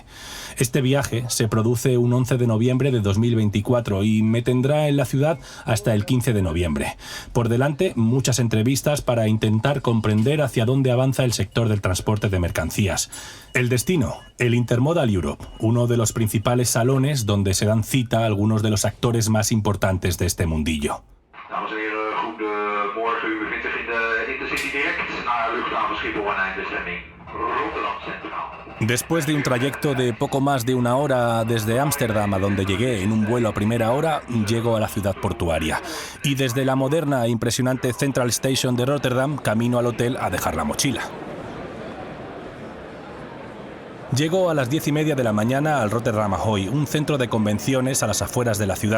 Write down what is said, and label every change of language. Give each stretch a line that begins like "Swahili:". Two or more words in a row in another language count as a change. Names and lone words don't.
Spanish: Este viaje se produce un 11 de noviembre de 2024 y me tendrá en la ciudad hasta el 15 de noviembre. Por delante, muchas entrevistas para intentar comprender hacia dónde avanza el sector del transporte de mercancías. El destino, el Intermodal Europe, uno de los principales salones donde se dan cita algunos de los actores más importantes de este mundillo.
Dutch: Dames en heren, goedemorgen. U bevindt zich in de Intercity direct naar luchthaven Schiphol en eindbestemming Rotterdam Centraal.
Spanish: Después de un trayecto de poco más de una hora desde Ámsterdam, a donde llegué en un vuelo a primera hora, llego a la ciudad portuaria. Y desde la moderna e impresionante Central Station de Rotterdam, camino al hotel a dejar la mochila. Llego a las 10:30 de la mañana al Rotterdam Ahoy, un centro de convenciones a las afueras de la ciudad.